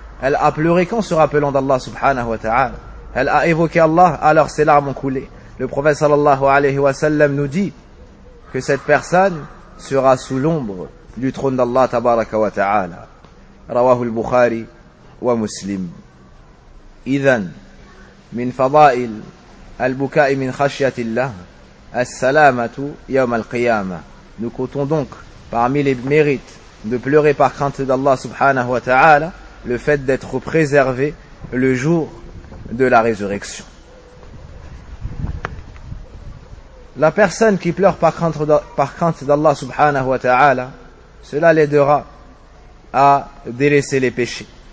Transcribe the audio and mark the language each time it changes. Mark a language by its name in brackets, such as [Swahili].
[French] Elle a pleuré qu'en se rappelant d'Allah subhanahu wa ta'ala. Elle a évoqué Allah, alors ses larmes ont coulé. Le prophète sallallahu alayhi wa sallam nous dit que cette personne sera sous l'ombre du trône d'Allah tabaraka wa ta'ala. [Arabic] Rawahu al-Bukhari wa Muslim. Idhan, min fada'il البكاء من خشية الله السلامة يوم القيامة. [French] Nous comptons donc parmi les mérites de pleurer par crainte d'Allah subhanahu wa ta'ala le fait d'être préservé le jour de la résurrection. La personne qui pleure par crainte d'Allah subhanahu wa ta'ala, cela l'aidera à délaisser les péchés.